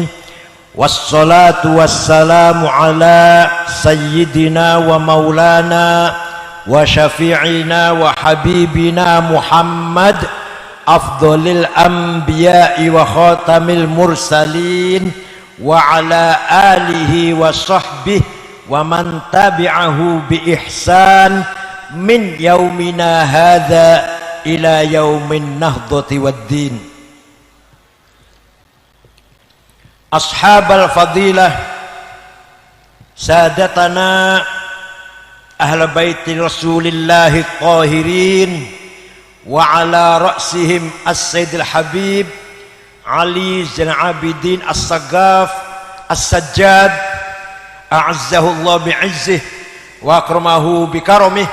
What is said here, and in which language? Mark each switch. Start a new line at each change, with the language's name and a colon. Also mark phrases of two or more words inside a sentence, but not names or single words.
Arabic: والصلاة والسلام على سيدنا ومولانا وشافعنا وحبيبنا محمد أفضل الأنبياء وخاتم المرسلين وعلى آله وصحبه ومن تبعه بإحسان من يومنا هذا إلى يوم النهضة والدين. أصحاب الفضيلة، سادتنا أهل بيت رسول الله الطاهرين، وعلى رأسهم السيد الحبيب علي زين العابدين السقاف السجاد، أعزه الله بعزه وأكرمه بكرمه.